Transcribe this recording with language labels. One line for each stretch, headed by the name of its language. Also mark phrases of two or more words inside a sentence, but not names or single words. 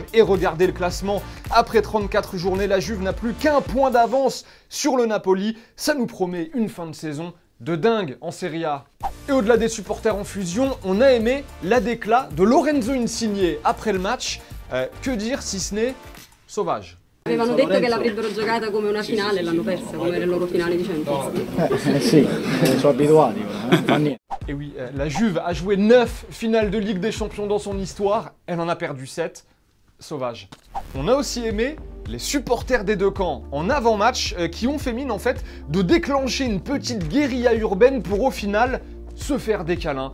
French: Et regardez le classement, après 34 journées, la Juve n'a plus qu'un point d'avance sur le Napoli, ça nous promet une fin de saison de dingue en Serie A. Et au-delà des supporters en fusion, on a aimé la déclat de Lorenzo Insigne après le match, que dire si ce n'est sauvage.
Italian: Avevano detto che l'avrebbero giocata come una finale e l'hanno persa, come era il loro finale di Champions. Sì, sono abituati, fa niente.
French: Et oui, la Juve a joué 9 finales de Ligue des Champions dans son histoire, elle en a perdu 7. Sauvage. On a aussi aimé les supporters des deux camps en avant-match qui ont fait mine en fait de déclencher une petite guérilla urbaine pour au final se faire des câlins.